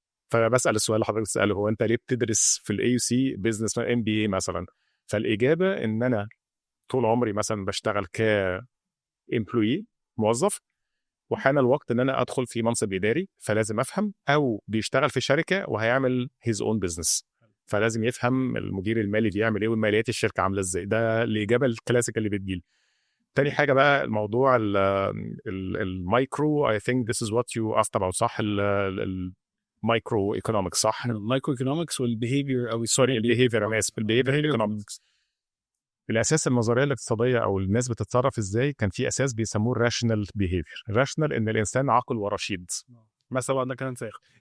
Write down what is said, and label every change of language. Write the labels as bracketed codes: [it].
[ar] فبسال السؤال اللي حضرتك بتساله، هو انت ليه بتدرس في الاي يو سي بزنس ام بي اي مثلا؟ فالاجابه ان انا طول عمري مثلا بشتغل كامبلوي، موظف، وحان الوقت ان انا ادخل في منصب اداري، فلازم افهم. او بيشتغل في شركه وهيعمل هيز اون بزنس، فلازم يفهم المدير المالي بيعمل ايه وماليات الشركه عامله ازاي. ده الاجابه الكلاسيك اللي بتجيلي. تاني حاجه بقى الموضوع المايكرو. [en] I think this is what you asked about صح. [ar] المايكرو ايكونومكس صح. المايكرو ايكونومكس والبيهيفير او سوري البيهيفير، انا اسف، البيهيفير ايكونومكس. الاساس النظريه الاقتصاديه او الناس بتتصرف ازاي كان في اساس بيسموه الراشنال بيهيفير. راشنال ان الانسان عاقل ورشيد. مثلا ده كان ساخ